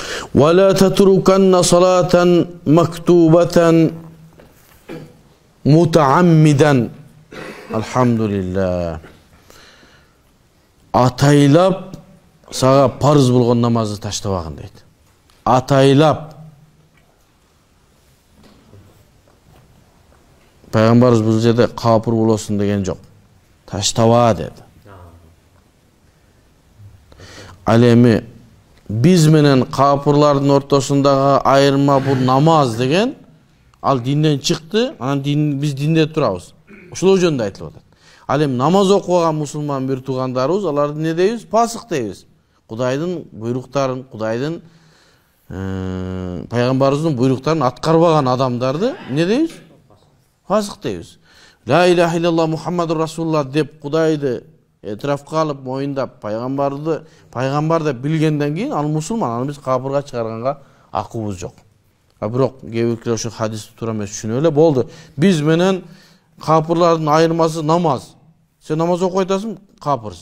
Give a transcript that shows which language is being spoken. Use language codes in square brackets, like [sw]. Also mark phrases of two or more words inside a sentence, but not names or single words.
[ar] ولا تتركن صلاة مكتوبة متعمدا. [ky] Alhamdulillah. Атайлап сага парыз болгон намазды таштабагын дейди. Атайлап. Пайгамбарыбыз бул жерде капыр болосуң деген жок. Таштаба деди. Ал эми биз менен капырлардын ортосундагы айырма бул намаз деген ал динден чыкты, анан биз динде турабыз. Ошол жөнүндө айтылып атат. Ал эми намаз окуган мусулман бир туугандарыбыз, аларды не дейбиз? Пасык дейбиз. Кудайдын буйруктарын, Кудайдын пайгамбарыбыздын буйруктарын аткарбаган адамдарды не дейбиз? Пасык дейбиз. [ar] لا إله إلا الله محمد رسول الله [ky] деп Кудайды этрафка алып, моюндап, пайгамбарды билгенден кийин ал мусулман, аны биз капырга чыгарганга акыбыз жок. Бирок кээ биркилер ошо хадисти туура эмес түшүнүп эле болду. Биз менен капырлардын айырмасы намаз. Сен намаз окуп атасың, капырсың.